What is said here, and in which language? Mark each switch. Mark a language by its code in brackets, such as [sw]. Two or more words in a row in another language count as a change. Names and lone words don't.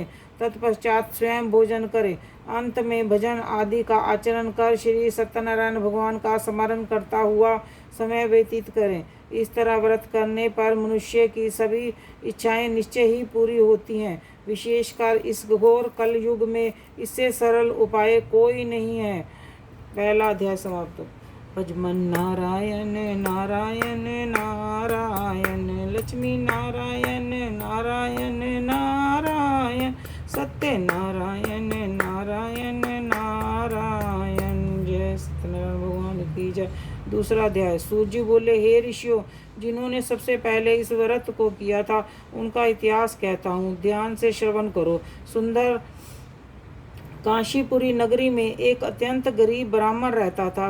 [hi] तत्पश्चात स्वयं भोजन करें। अंत में भजन आदि का आचरण कर श्री सत्यनारायण भगवान का स्मरण करता हुआ समय व्यतीत करें। इस तरह व्रत करने पर मनुष्य की सभी इच्छाएं निश्चय ही पूरी होती हैं। विशेषकर इस घोर कल युग में इससे सरल उपाय कोई नहीं है। पहला अध्याय समाप्त। भजमन नारायण नारायण नारायण। लक्ष्मी नारायण नारायण नारायण सत्य नारायण नारायण नारायण। जय सत्यनारायण भगवान की जय। दूसरा अध्याय। सूत जी बोले, हे ऋषियों, जिन्होंने सबसे पहले इस व्रत को किया था उनका इतिहास कहता हूँ, ध्यान से श्रवण करो। सुंदर काशीपुरी नगरी में एक अत्यंत गरीब ब्राह्मण रहता था।